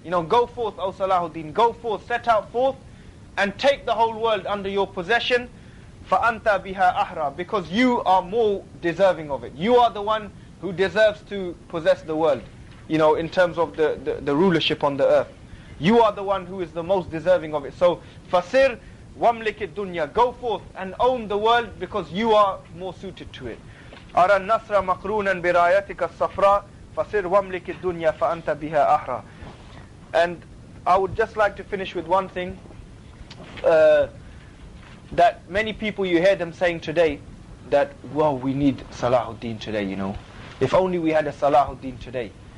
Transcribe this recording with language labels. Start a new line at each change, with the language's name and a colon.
English: Go forth, O Salahuddin, go forth, set out forth and take the whole world under your possession.
Arabic: فَأَنْتَ بِهَا أَحْرَى.
English: Because you are more deserving of it. You are the one who deserves to possess the world, in terms of the rulership on the earth. You are the one who is the most deserving of it. So,
Arabic: فَسِرْ وَمْلِكِ الدُّنْيَا.
English: Go forth and own the world because you are more suited to it.
Arabic: أَرَى النَّصْرَ مَقْرُونًا بِرَايَتِكَ الصَّفْرَاء فَسِرْ وَمْلِكِ الدُّنْيَا فَأَنْتَ بِهَا أَحْرَى.
English: And I would just like to finish with one thing, that many people, you hear them saying today, that, well, we need Salahuddin today, If only we had a Salahuddin today.